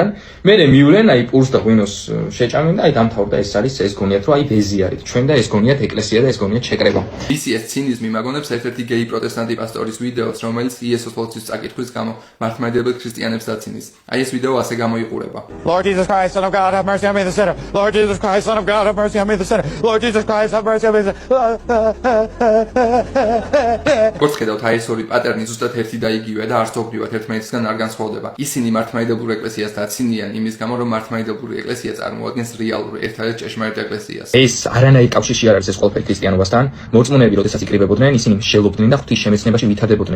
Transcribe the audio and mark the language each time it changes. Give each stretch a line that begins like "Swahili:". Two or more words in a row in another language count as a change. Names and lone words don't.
Georgian: მერე მივლენ, აი პურს და ღვინოს შეჭამენ და აი დამთავრდა ეს არის ეს გონიათ რომ აი ბეზი არის. ჩვენ და ეს გონიათ ეკლესია და ეს გონიათ შეკრება. ისი ეს ცინიზმი მაგონებს ერთ-ერთი გეი პროტესტანტი პასტორის ვიდეოს, რომელიც იესოს ლოცვის წაკითხვის გამო მართლმადიდებელ ქრისტიანებს დაცინის. აი ეს ვიდეო ასე გამოიყურება.
English: Lord Jesus Christ, Son of God, have mercy on me the sinner. Lord Jesus Christ, Son of God, have mercy on me the sinner. Lord Jesus Christ, have mercy on me the
Georgian: როგორც ხედავთ, აი ეს ორი პატერნი ზუსტად ერთი და იგივეა და არც ოღონდ ერთმანეთისგან არ განსხვავდება. ისინი მართლმადიდებლურ ეკლესიას დაცინიან იმის გამო, რომ მართლმადიდებლური ეკლესია წარმოადგენს რეალურ ერთადერთ ჭეშმარიტ ეკლესიას. ეს არანაირი კავშირი არ არის ეს ყველაფერი ქრისტიანობასთან. მორწმუნეები, როდესაც იკრიბებოდნენ, ისინი მსჯელობდნენ და ღვთის შემეცნებაში ვითარდებოდნენ.